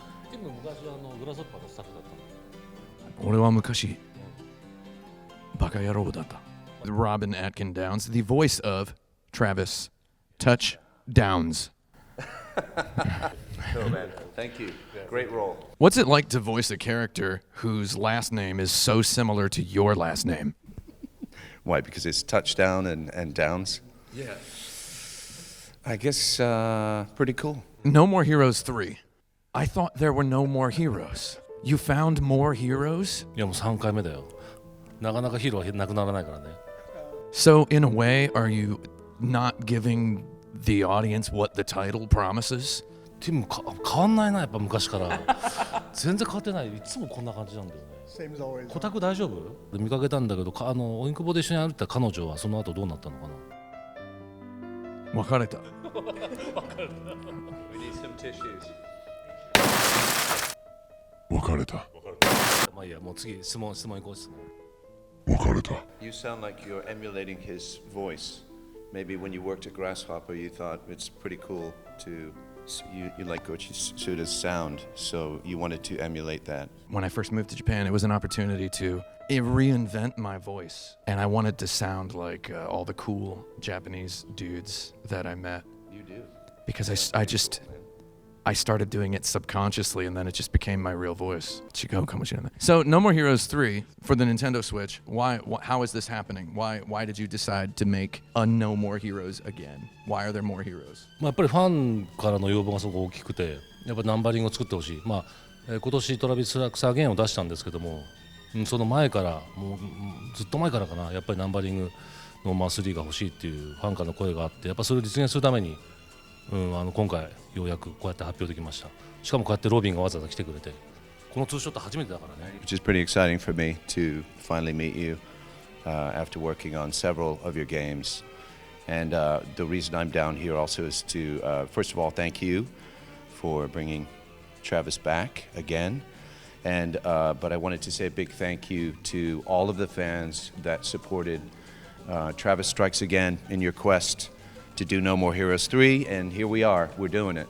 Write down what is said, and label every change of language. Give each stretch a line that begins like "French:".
Japanese: ティム昔グラスホッパーのスタッフだった。俺は昔バカ野郎だった.
English: Robin Atkin Downs, the voice of Travis Touchdowns. Oh man, thank you. Great role. What's it like to voice a character whose last name is so similar to your last name? Why? Because it's touchdown and downs? Yeah. I guess pretty cool. No More Heroes 3. I thought there were no more heroes. You found more heroes?
Japanese: いやもう3回目だよ。なかなかヒーローはなくならないからね。
English: So in a way, are you not giving the audience what the title promises?
Japanese: ティム変わんないな、やっぱ昔から。全然変わってない。いつもこんな感じなんだよね。
English: Same as always.
Japanese: コタク大丈夫？見かけたんだけど、オインクボで一緒に歩いた彼女はその後どうなったのかな。別れた.
English: We need some tissues.
Japanese: 別れた。まあいいや、もう次質問行こう質問。別れた。
English: You sound like you're emulating his voice. Maybe when you worked at Grasshopper, you thought it's pretty cool to. You like Goichi Suda's sound, so you wanted to emulate that. When I first moved to Japan, it was an opportunity to reinvent my voice. And I wanted to sound like all the cool Japanese dudes that I met. You do. Because I started doing it subconsciously, and then it just became my real voice. So, No More Heroes 3 for the Nintendo Switch. How is this happening? Why did you decide to make a No More Heroes again? Why are there more heroes?
Japanese: やっぱりファンからの要望がすごく大きくて、やっぱナンバリングを作ってほしい。今年トラビス・ラクス・アゲインを出したんですけども、その前からもうずっと前からかな、やっぱりナンバリングの3が欲しいっていうファンからの声があって、やっぱそれを実現するために、今回ようやくこうやって発表できました。しかもこうやってロビンがわざわざ来てくれて、このツーショット初めてだからね。
English: Which is pretty exciting for me to finally meet you after working on several of your games. And the reason I'm down here also is to, first of all, thank you for bringing Travis back again. And but I wanted to say a big thank you to all of the fans that supported Travis Strikes Again in your quest to do No More Heroes 3, and here we are, we're doing it.